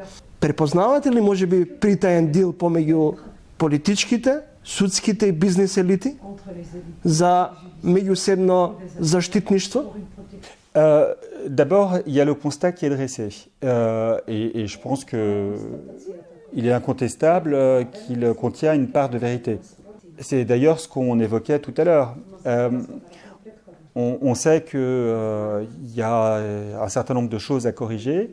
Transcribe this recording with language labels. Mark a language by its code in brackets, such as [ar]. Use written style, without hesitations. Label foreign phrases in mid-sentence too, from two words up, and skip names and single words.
[mk] Препознавате ли можеби притаен дил помеѓу политичките, судските и бизнес елити за меѓусебно заштитништво? [fr] D'abord, il y a le constat qui est dressé. Et je pense que il est incontestable qu'il contient une part de vérité. C'est d'ailleurs ce qu'on évoquait tout à l'heure. On sait qu'il y a un certain nombre de choses à corriger.